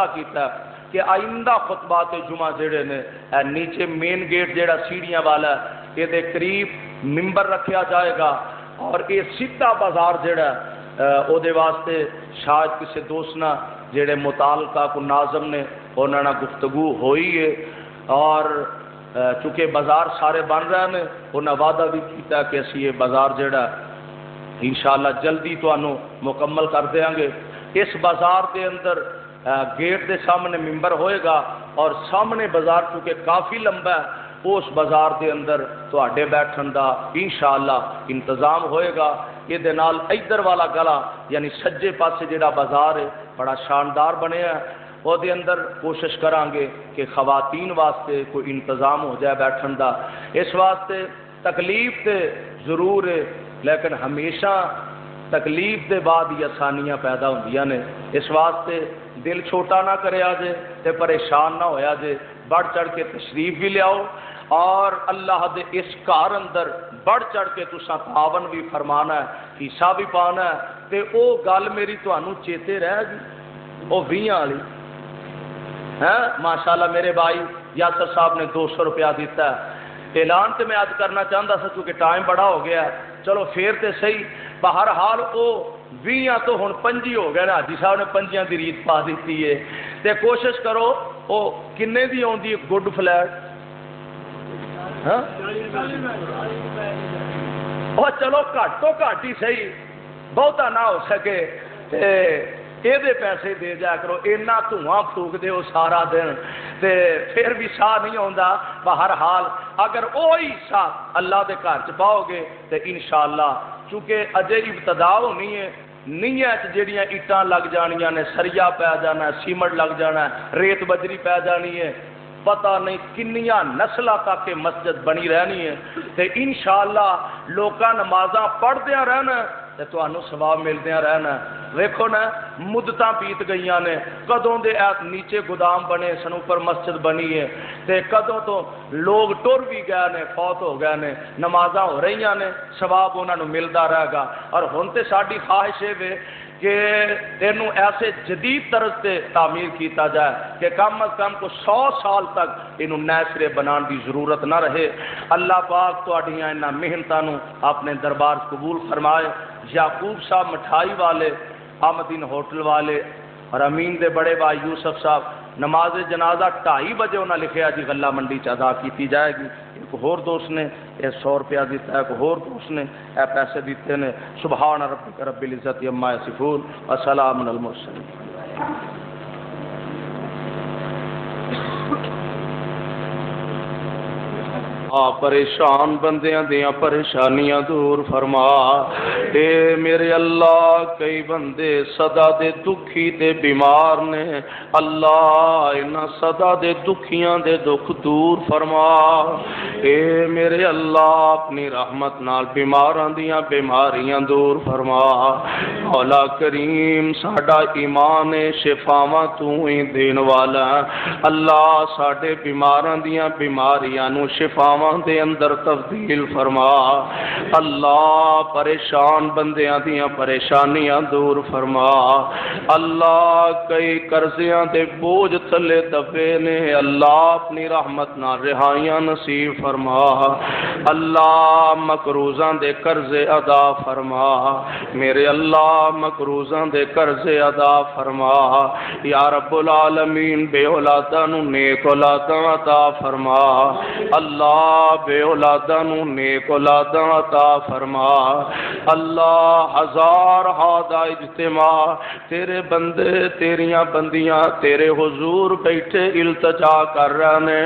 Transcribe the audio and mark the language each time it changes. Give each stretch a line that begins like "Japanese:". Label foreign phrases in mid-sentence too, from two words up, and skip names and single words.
Punjabi: کیتا ہے کہ آئندہ خطبات جمعہ جڑے نے نیچے مین گیٹ جڑا سیڑھیاں والا ہے یہ دے قریب ممبر رکھیا جائے گا، اور یہ سیدھا بازار جڑا او دے واسطے شاید کسی دوست نہ جڑے متعلقہ کو ناظم نے انہوں نے گفتگو ہوئی ہے، اور چونکہ بازار سارے بن رہے ہیں انہوں نے وعدہ بھی کیتا کہ اسی یہ بازار جڑا انشاءاللہ جلدی تو مکمل کر دیں گے۔ اس بازار دے اندر گیٹ دے سامنے ممبر ہوئے گا، اور سامنے بازار چونکہ کافی لمبا ہے، اس بازار دے اندر تواڈے بیٹھن دا انشاءاللہ انتظام ہوئے گا۔ یہ دے نال ادھر والا گلا یعنی سجے پاسے جڑا بازار ہے بڑا شاندار بنیا ہے، وہ دے اندر کوشش کریں گے کہ خواتین واسطے کوئی انتظام ہو جائے بیٹھن دا۔ اس واسطے تکلیف تے ضرور ہے، لیکن ہمیشہ تکلیف دے بعد ہی آسانیاں پیدا ہوندیاں نے، اس واسطے دل چھوٹا نہ کرے آجے تے پریشان نہ ہویا جے، بڑھ چڑھ کے تشریف بھی لیاؤ، اور اللہ دے اس کار اندر بڑھ چڑھ کے تساں تعاون بھی فرمانا ہے، حصہ بھی پانا ہے، تے او گل میری تانوں چیتے رہ گی او 20 والی ہے۔ ماشاءاللہ میرے بھائی یاسر صاحب نے 200 روپیہ دیتا ہے، اعلان تے میں آج کرنا چاہتا تھا کیونکہ ٹائم بڑا ہو گیا ہے، چلو پھر تے صحیح، بہرحال او 20 تو ہن 5 ہو گئے نا، حاجی صاحب نے 5 دی ریت پا دیتی ہے، تے کوشش کرو او کنے دی آندی گڈ فلیٹ، ہاں او چلو گھٹ تو گھٹ ہی صحیح، بہتا نہ ہو سکے تے یہ پیسے دے جا کرو، اینا دھواں پھونک دے سارا دن تے پھر بھی ساہ نہیں آتا۔ بہرحال اگر وہی حصہ اللہ دے گھر چ پاؤ گے تو انشاءاللہ چونکہ اجے ابتدا ہونی ہے، نیت جڑیاں اٹاں لگ جانیاں نے، سریا پی جانا ہے، سیمنٹ لگ جانا ہے، ریت بجری پی جانی ہے، پتہ نہیں کنیاں نسلہ تک کہ مسجد بنی رہنی ہے، تے انشاءاللہ لوکاں نمازاں پڑھدیاں رہنا تے تانوں ثواب ملدیاں رہنا۔ ویکھو نا مدتاں بیت گئیاں نے، کدوں دے نیچے گودام بنے سن، اوپر مسجد بنی ہے، تے کدوں تو لوگ ٹر بھی گئے نے، فوت ہو گئے نے، نمازاں ہو رہیاں نے، ثواب انہاں نوں ملدا رہے گا۔ اور ہن تے ساڈی خواہش ہے کہ اینوں ایسے جدید طرز سے تعمیر کیتا جائے کہ کم از کم کو 100 سال تک اینوں نئے سرے بنان دی ضرورت نہ رہے۔ اللہ پاک تہاڈیاں انہاں محنتاں نوں اپنے دربار قبول فرمائے۔ یعقوب صاحب مٹھائی والے، احمدین ہوٹل والے، اور امین دے بڑے بھائی یوسف صاحب، نماز جنازہ 2:30 بجے انہاں لکھیا جی غلہ منڈی چ ادا کیتی جائے گی۔ ایک ہور دوست نے 100 روپیہ دیتا ہے، ایک ہور دوست نے اے پیسے دیتے نے۔
Arabic: سبحان ربک رب العزت عما یصفون وسلام علی المرسلین۔
Punjabi: پریشان بندیاں دیاں پریشانیاں دور فرما، اے میرے اللہ کئی بندے صدا دے دکھی تے بیمار نے، اللہ انہاں صدا دے دکھیاں دے دکھ دور فرما، اے میرے اللہ اپنی رحمت نال بیماراں دیاں بیماریاں دور فرما۔ مولا کریم ساڈا ایمان شفاواں تو ہی دین والا، اللہ ساڈے بیماراں دیاں بیماریاں نو شفا دعاواں دے اندر تبدیل فرما. اللہ پریشان بندیاں دیاں پریشانیاں دور فرما. اللہ کئی قرضیاں دے بوجھ تھلے دبے نے، اللہ اپنی رحمت نال رہائیاں نصیب فرما. اللہ مقروضاں دے قرضے ادا فرما. میرے اللہ مقروضاں دے قرضے ادا فرما.
Arabic: یا رب العالمین
Punjabi: بے اولادا نو نیک اولادا عطا فرما. اللہ بے اولادا نو نیک اولادا عطا فرما. اللہ ہزار ہادا اجتماع تیرے بندے تیریاں بندیاں تیرے حضور بیٹھے التجا کر رہے نے.